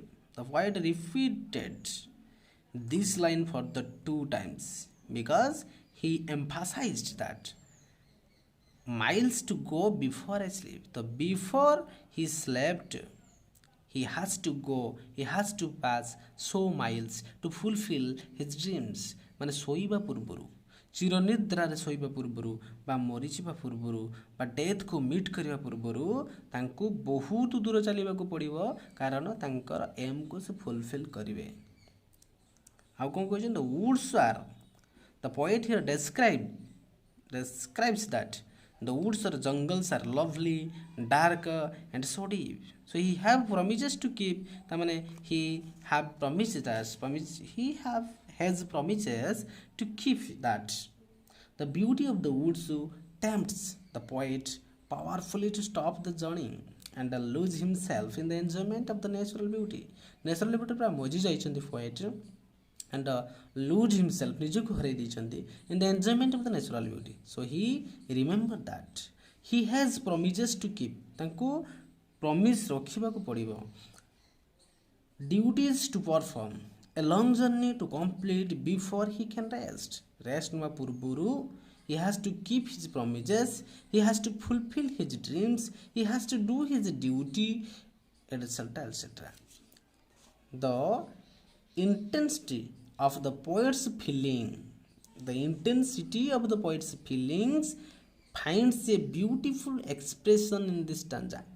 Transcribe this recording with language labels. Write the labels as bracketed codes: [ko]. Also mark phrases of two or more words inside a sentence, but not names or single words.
[en] The poet repeated this line for the 2 times because he emphasized that miles to go before I sleep. The before he slept, he has to go, he has to pass so miles to fulfill his dreams. [or] ମାନେ ଶୋଇବା ପୂର୍ବରୁ, ଚିରନିଦ୍ରାରେ ଶୋଇବା ପୂର୍ବରୁ ବା ମରିଯିବା ପୂର୍ବରୁ ବା ଡେଥକୁ ମିଟ୍ କରିବା ପୂର୍ବରୁ ତାଙ୍କୁ ବହୁତ ଦୂର ଚାଲିବାକୁ ପଡ଼ିବ, କାରଣ ତାଙ୍କର ଏମ୍କୁ ସେ ଫୁଲଫିଲ୍ କରିବେ. ଆଉ କ'ଣ କହିଛନ୍ତି? [en] woods are, the poet here describes that the woods or jungles are lovely, dark and so deep. So he have promises to keep. ତାମାନେ he have promises has promises to keep that. The beauty of the woods tempts the poet powerfully to stop the journey and lose himself in the enjoyment of the natural beauty. Natural beauty [or] ପୁରା ମଜି ଯାଇଛନ୍ତି [en] poet and lose himself, [or] ନିଜକୁ ହରେଇ ଦେଇଛନ୍ତି [en] in the enjoyment of the natural beauty. So he remembered that he has promises to keep. [or] ତାଙ୍କୁ promise ରଖିବାକୁ ପଡ଼ିବ. [en] Duties to perform, a long journey to complete before he can rest. [or] Rest ନେବା ପୂର୍ବରୁ [en] he has to keep his promises, he has to fulfill his dreams, he has to do his duty, etc., etc. The intensity of the poet's feelings finds a beautiful expression in this stanza.